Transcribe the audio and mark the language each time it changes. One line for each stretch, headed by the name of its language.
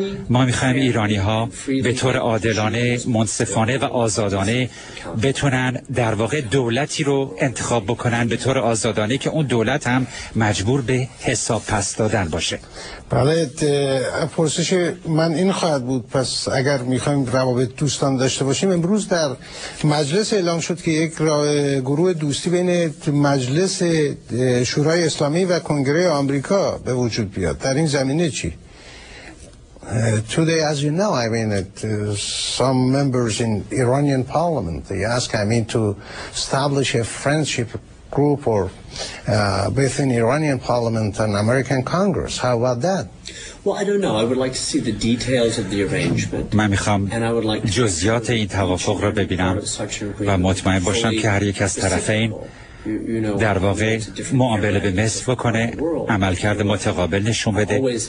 Persian: ما میخوایم ایرانی ها به طور عادلانه، منصفانه و آزادانه بتونن در واقع دولتی رو انتخاب بکنن به طور آزادانه که اون دولت هم مجبور به حساب پس دادن باشه. بله، پرسش من این خواهد بود. پس اگر میخوایم روابط دوستان داشته باشیم، امروز در مجلس اعلام شد که یک گروه دوستی بین مجلس شورای اسلامی و کنگره آمریکا به وجود بیاد. در این زمینه چی؟
English: Today, as you know, I mean, some members in Iranian parliament, they ask, I mean, to establish a friendship group or within Iranian parliament and American Congress. How about that? Well, I don't know. I would like to see the details of the arrangement.
Persian: من میخوام جزئیات این توافق را ببینم و مطمئن باشم که هر یک از طرفین در واقع معامله به مثل بکنه، عملکرد متقابل نشون بده.